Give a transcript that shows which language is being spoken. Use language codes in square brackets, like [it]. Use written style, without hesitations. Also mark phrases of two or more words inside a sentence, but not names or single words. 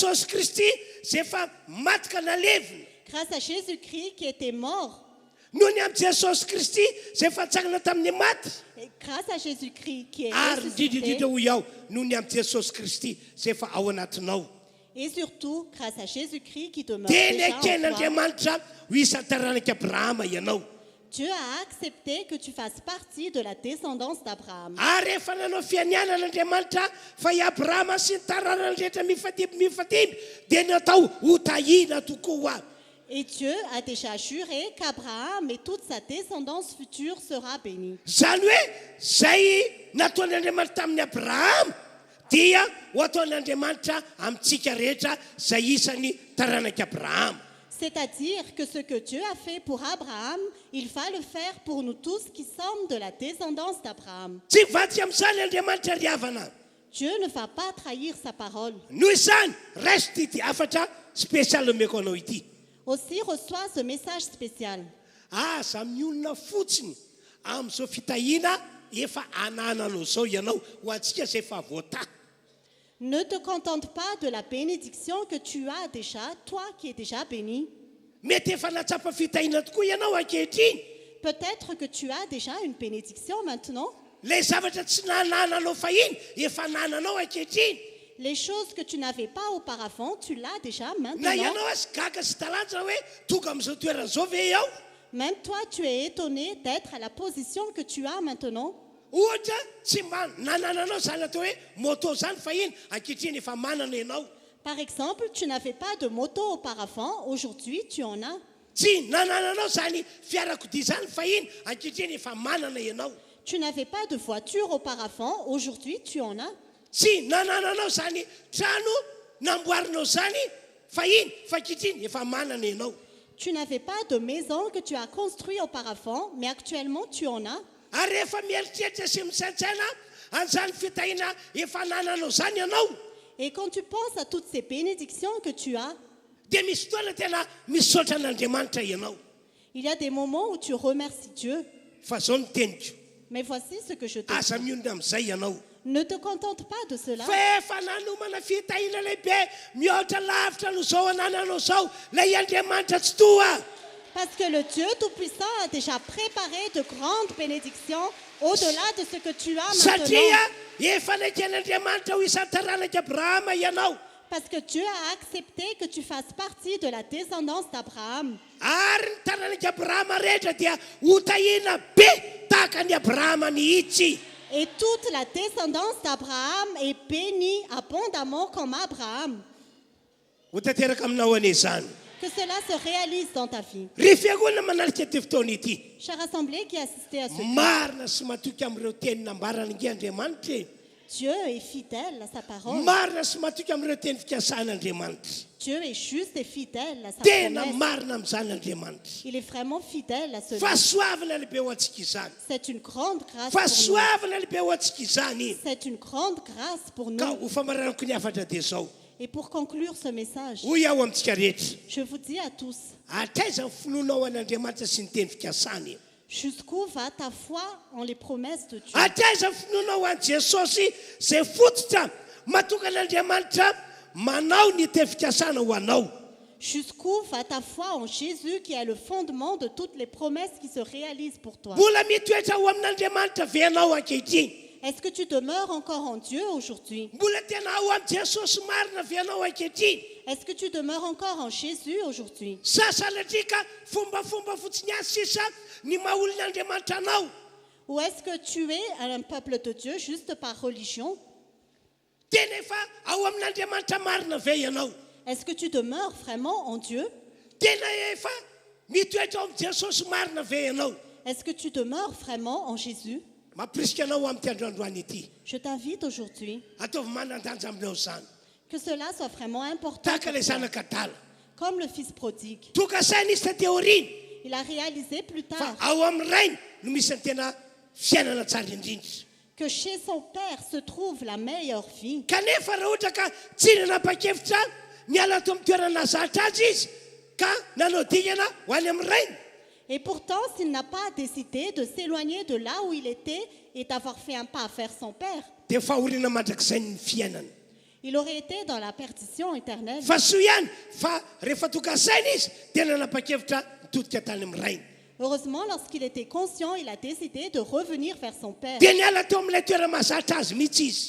[mg] Jesosy Kristy izay efa maty ka nalevina. [fr] grâce à Jésus-Christ qui était mort, [mg] Noho ny amin'ny Jesosy Kristy izay efa tsangana tamin'ny maty. [fr] et grâce à Jésus-Christ qui est [mg] Ary [fr] ressuscité, [mg] indrindrindrindra hoy aho noho ny amin'ny Jesosy Kristy izay efa ao anatinao. [fr] et surtout grâce à Jésus-Christ qui demeure [mg] Teny [fr] déjà en toi. [mg] eken'Andriamanitra ho isan'ny taranaka Abrahama ianao. [fr] Dieu a accepté que tu fasses partie de la descendance d'Abraham. [mg] Ary efa nanao fianianan'Andriamanitra fa i Abrahama sy ny taranany rehetra mifatimy dia natao ho tahina tokoa. [fr] Et Dieu a déjà juré qu'Abraham et toute sa descendance future sera bénie. [mg] Zany hoe zay nataon'Andriamanitra tamin'ny Abrahama dia ho ataon'Andriamanitra amintsika rehetra zay isan'ny taranaka Abrahama. [fr] C'est-à-dire que ce que Dieu a fait pour Abraham, il va le faire pour nous tous qui sommes de la descendance d'Abraham. [mg] Tsy vadika amin'izany Andriamanitra ry havana. [fr] Dieu ne va pas trahir sa parole. [mg] Noho izany reste ity afatra spécial omeko anao ity. [fr] Aussi reçois ce message spécial. [mg] Aza miolona fotsiny amin'izao fitahiana efa anananao zao ianao ho antsika izay efa voata. [fr] Ne te contente pas de la bénédiction que tu as déjà, toi qui es déjà béni. [mg] Mety efa natsapa fitahiana tokoa ianao ankehitriny. [fr] Peut-être que tu as déjà une bénédiction maintenant. [mg] Ilay zavatra tsy nanananao fahiny efa nananao ankehitriny. [fr] Les choses que tu n'avais pas auparavant, tu l'as déjà [mg] Na [fr] maintenant. [mg] ianao azy gaga sy talanja hoe tonga amin'izao toerana izao ve ao. [fr] Même toi, tu es étonné d'être à la position que tu as maintenant. [mg] Ohatra tsy mba nanananao zany atao hoe moto zany fa iny ankehitriny efa manana ianao. [fr] Par exemple, tu n'avais pas de moto auparavant, aujourd'hui tu en as. [mg] Tsy nanananao zany fiarakodia zany fa iny ankehitriny efa manana ianao. [fr] Tu n'avais pas de voiture auparavant, aujourd'hui tu en as. [mg] Tsy nanananao zany trano namboarinao zany fa iny fa ankehitriny efa manana ianao. [fr] Tu n'avais pas de maison que tu as construit auparavant, mais actuellement tu en as. [mg] Ary rehefa mieritreritra sy misaintsaina an'izany fitahiana efa nananao zany ianao, [fr] Et quand tu penses à toutes ces bénédictions que tu as, [mg] dia misy fotoana tena misaotra an'Andriamanitra ianao. [fr] il y a des moments où tu remercies Dieu. [mg] Fa zao ny teniko, [fr] Mais voici ce que je te [mg] aza [fr] dis. [mg] mionona amin'izay ianao. [fr] Ne te contente pas de cela. [mg] Fa efa nanomana fitahiana lehibe mihoatra lavitra no zao anananao zao, lay Andriamanitra tsy toa. [fr] Parce que le Dieu Tout-Puissant a déjà préparé de grandes bénédictions au-delà de ce que tu as [mg] Satria [fr] maintenant. [mg] efa naken'Andriamanitra ho isan'ny taranaka Abrahama ianao. [fr] Parce que Dieu a accepté que tu fasses partie de la descendance d'Abraham. [mg] Ary ny taranaka Abrahama rehetra dia ho tahina be tahaka ny Abrahama mihitsy. [fr] Et toute la descendance d'Abraham est bénie abondamment comme Abraham. [mg] Ho tanteraka aminao ane zany. [fr] Que cela se réalise dans ta vie. [mg] Ry fiangonana manarika ty fotoana ity, [fr] Chère assemblée qui assistait à ce [mg] marina sy matoky amin'ireo teny nambarana nge Andriamanitra. [fr] Dieu est fidèle à sa parole. [mg] Marina sy matoky amin'ireo teny fikasan'Andriamanitra. [fr] Dieu est juste et fidèle à sa [mg] Tena [fr] promesse. [mg] marina amin'izany Andriamanitra. [fr] Il est vraiment fidèle à cela. [mg] Fahasoavana lehibe ho antsika izany. [fr] C'est une grande grâce pour nous. [mg] Fahasoavana lehibe ho antsika izany. [fr] C'est une grande grâce pour [mg] Ka [fr] nous. [mg] ho famaranako ny afatra dia zao. [fr] Et pour conclure ce message, [mg] Hoy aho amintsika rehetra, [fr] je vous dis à tous, [mg] atraiza ny finoanao an'Andriamanitra sy ny teny fikasany. [fr] jusqu'où va ta foi en les promesses de Dieu? [mg] Atraiza ny finoanao an Jesosy zay fototra matokan'Andriamanitra manao ny teny fikasana ho anao. [fr] Jusqu'où va ta foi en Jésus qui est le fondement de toutes les promesses qui se réalisent pour toi? [mg] Mbola mitoetra ho amin'Andriamanitra ve ianao ankehitriny? [fr] Est-ce que tu demeures encore en Dieu aujourd'hui? [mg] Mbola tena ho am Jesosy marina ve ianao ankehitriny? [fr] Est-ce que tu demeures encore en Jésus aujourd'hui? [mg] Sasalatrika fombafomba fotsiny ihany sisa ny maha-olon'Andriamanitra anao. [fr] Ou est-ce que tu es un peuple de Dieu juste par religion? [mg] Tena efa ao amin'Andriamanitra marina ve ianao? [fr] Est-ce que tu demeures vraiment en Dieu? [mg] Tena efa mitoetra ao am Jesosy marina ve ianao? [fr] Est-ce que tu demeures vraiment en Jésus? [mg] Mampirisika anao amin'ity androandroany ity. [fr] Je t'invite aujourd'hui [mg] Ataovy manan-danja aminao zany. [fr] que cela soit vraiment important. [mg] Tahaka [fr] pour [mg] ilay [fr] toi. [mg] zanaka adala. [fr] Comme le fils prodigue. [mg] Toka saina izy taty aoriana, [fr] Il a réalisé plus [mg] fa [fr] tard [mg] ao amin'ny rainy no misy ny tena fiainana tsara indrindra. [fr] que chez son père se trouve la meilleure vie. [mg] Kanefa raha ohatra ka tsy nanapa-kevitra niala ato amin'ny toerana zatra azy izy ka nanao dingana ho any amin'ny rainy, [fr] Et pourtant, s'il n'a pas décidé de s'éloigner de là où il était et d'avoir fait un pas vers son père, [mg] dia fahoriana mandrakizay ny fiainana. [fr] il aurait été dans la perdition éternelle. [mg] Fa soa ihany fa rehefa toka saina izy dia nanapa-kevitra mitodika tany amin'ny rainy. [fr] Heureusement, lorsqu'il était conscient, il a décidé de revenir vers son père. [mg] Dia niala teo amin'ilay toerana mahazatra azy mihitsy izy,